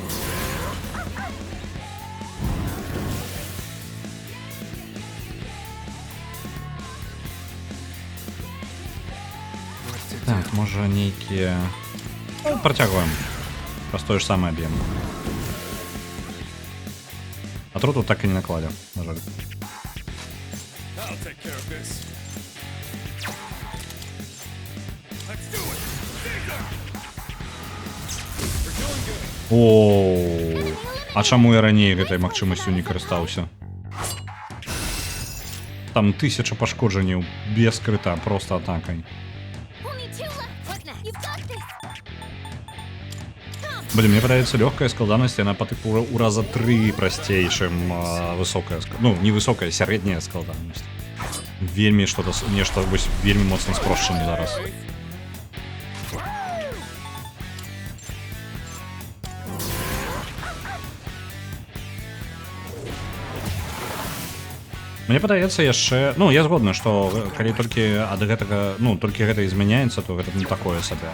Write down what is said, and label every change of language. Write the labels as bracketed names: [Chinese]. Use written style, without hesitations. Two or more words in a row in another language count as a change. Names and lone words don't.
[Belarusian] Так, можа нейкія... Ну, працягваем. Праз тое ж самае б'ем. Атруту так і не накладзе, на жаль. [English] I'll take care of this. Let's do it. Caesar! We're doing good. [Belarusian] О, а чаму я раней гэтай магчымасцю не карыстаўся? Там 1000 пашкоджанняў без крыта, просто атакай. [English] Only 2 left. What's next? You've got this. [Belarusian] Блин, мне падаецца лёгкая складанасць, яна па тыпу ў раза 3 прасцей, чым высокая, ну, не высокая, сярэдняя складанасць. Вельмі што-то, нешта вось вельмі моцна спрошчана зараз. Мне падаецца яшчэ, ну, я згодны, што калі толькі ад гэтага, ну, толькі гэта і змяняецца, то гэта не такое сабе.